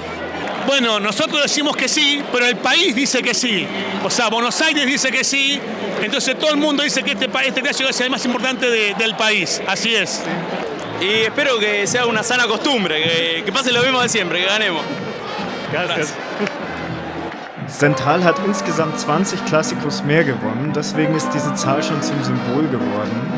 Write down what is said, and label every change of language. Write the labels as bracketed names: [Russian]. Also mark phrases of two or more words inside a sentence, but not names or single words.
[Spanish] Bueno, nosotros decimos que sí, pero el país dice que sí. O sea, Buenos Aires dice que sí, entonces todo el mundo dice que este clásico es el más importante del país. Así es. Y espero que sea una sana costumbre, que pase lo mismo de siempre, que ganemos. Gracias. [German] Central hat insgesamt 20 Klassikos mehr gewonnen, deswegen ist diese Zahl schon zum Symbol geworden.